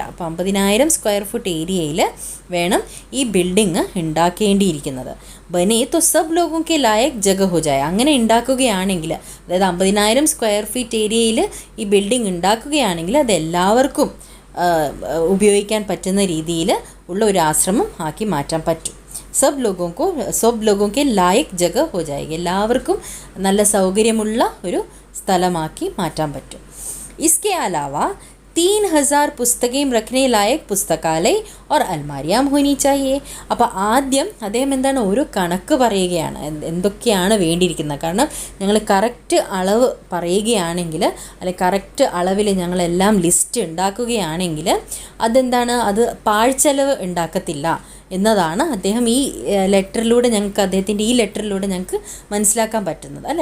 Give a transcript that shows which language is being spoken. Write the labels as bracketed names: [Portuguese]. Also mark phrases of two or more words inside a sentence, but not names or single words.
[Malayalam] അപ്പോൾ 50,000 സ്ക്വയർ ഫുട്ട് ഏരിയയിൽ വേണം ഈ ബിൽഡിങ് ഉണ്ടാക്കേണ്ടിയിരിക്കുന്നത്. [Hindi] बने तो സബ് ലോഗോं के लायक जगह हो जाए, [Malayalam] അങ്ങനെ ഉണ്ടാക്കുകയാണെങ്കിൽ, അതായത് 50,000 സ്ക്വയർ ഫീറ്റ് ഏരിയയിൽ ഈ ബിൽഡിംഗ് ഉണ്ടാക്കുകയാണെങ്കിൽ അത് എല്ലാവർക്കും ഉപയോഗിക്കാൻ പറ്റുന്ന രീതിയിൽ ഉള്ള ഒരു ആശ്രമം ആക്കി മാറ്റാൻ പറ്റും. [Hindi] सब लोगों के लायक जगह हो जाएगी, [Malayalam] എല്ലാവർക്കും നല്ല സൗകര്യമുള്ള ഒരു സ്ഥലമാക്കി മാറ്റാൻ പറ്റും. [Hindi] इसके अलावा 3,000 പുസ്തകം रखने लायक പുസ്തകാലയ और अलमारियां होनी चाहिए. [Malayalam] അപ്പോൾ ആദ്യം അദ്ദേഹം ഓരോ കണക്ക് പറയുകയാണ്, എന്തൊക്കെയാണ് വേണ്ടിയിരിക്കുന്നത്. കാരണം ഞങ്ങൾ കറക്റ്റ് അളവ് പറയുകയാണെങ്കിൽ, അല്ലെങ്കിൽ കറക്റ്റ് അളവിൽ ഞങ്ങളെല്ലാം ലിസ്റ്റ് ഉണ്ടാക്കുകയാണെങ്കിൽ അത് പാഴ്ചെലവ് ഉണ്ടാക്കത്തില്ല എന്നതാണ് അദ്ദേഹം ഈ ലെറ്ററിലൂടെ ഞങ്ങൾക്ക്, അദ്ദേഹത്തിൻ്റെ ഈ ലെറ്ററിലൂടെ ഞങ്ങൾക്ക് മനസ്സിലാക്കാൻ പറ്റുന്നത്, അല്ലേ.